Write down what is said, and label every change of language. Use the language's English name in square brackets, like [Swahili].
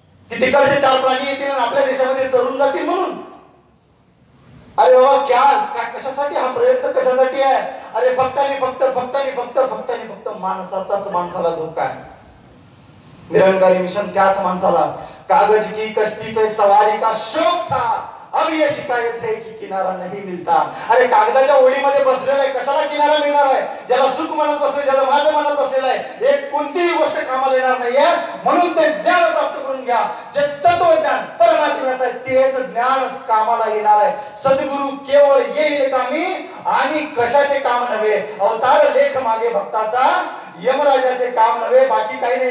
[Marathi] की तिकडचे 4 प्राणी येतील आणि आपल्या देशामध्ये चरून जातील म्हणून. अरे बाबा क्या कशासाठी हा प्रयत्न कशासाठी आहे? अरे फक्त आणि फक्त माणसाचाच माणसाला धोका आहे. निरंकारी मिशन त्याच माणसाला. [Hindi] कागज की कश्ती पे सवारी का शौक था, अब ये शिकायत है की किनारा नहीं मिलता. [Marathi] अरे कागदाच्या ओढीमध्ये बसलेला आहे, कशाला किनारा मिळणार आहे? ज्याला सुख म्हणत बसले, ज्याला माझं म्हणत बसलेलं आहे, एक कोणतीही गोष्ट कामाला येणार नाहीये. म्हणून ते ज्ञान प्राप्त करून घ्या, जे तत्वज्ञान परमात्म्याचं आहे तेच ज्ञान कामाला येणार आहे. सद्गुरु केवळ येईल कामी आणि कशाचे काम नव्हे, अवतार लेख मागे भक्ताचा, यमराजाचे काम नव्हे. बाकी काही नाही.